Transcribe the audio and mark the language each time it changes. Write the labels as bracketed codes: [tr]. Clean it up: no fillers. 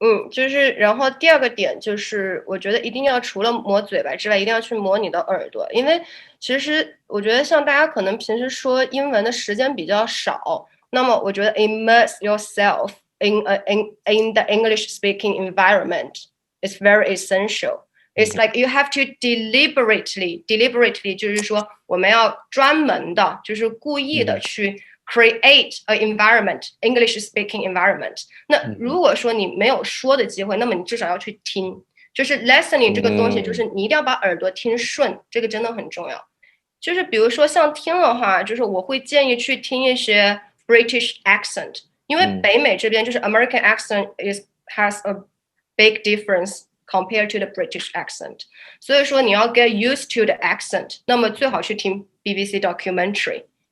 [zh] 就是然后第2个点就是我觉得一定要除了磨嘴巴之外，一定要去磨你的耳朵，因为其实我觉得像大家可能平时说英文的时间比较少，那么我觉得 immerse yourself in the English speaking environment is very essential. [en] It's like you have to deliberately 就是说我们要专门的就是故意的去 create an environment, English speaking environment。 [zh] 那如果说你没有说的机会，那么你至少要去听，就是 listening 这个东西，就是你一定要把耳朵听顺，这个真的很重要。就是比如说像听的话，就是我会建议去听一些 British accent， 因为北美这边就是 American accent has a big difference compared to the British accent，所以说你要 get used to the accent，那么最好去听 BBC documentary，